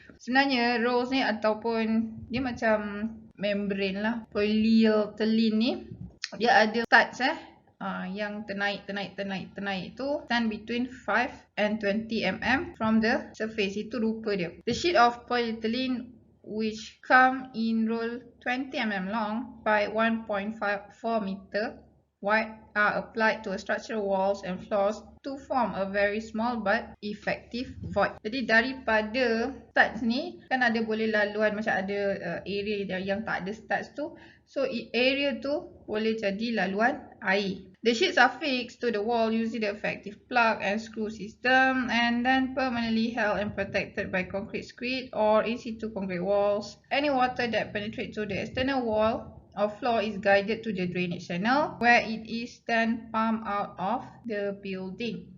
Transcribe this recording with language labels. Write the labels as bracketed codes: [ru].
[ms] Sebenarnya rolls ni ataupun dia macam membrane lah, polyethylene ni, dia ada studs yang ternaik tu [en] stand between 5 and 20 mm from the surface. [ms] Itu rupa dia. [en] The sheet of polyethylene which come in roll 20 mm long by 1.4 meter wide are applied to structural walls and floors to form a very small but effective void. [ms] Jadi daripada studs ni kan ada boleh laluan, macam ada area yang tak ada studs tu, so area tu boleh jadi laluan air. [en] The sheets are fixed to the wall using the effective plug and screw system and then permanently held and protected by concrete screed or in situ concrete walls. Any water that penetrates to the external wall or floor is guided to the drainage channel where it is then pumped out of the building.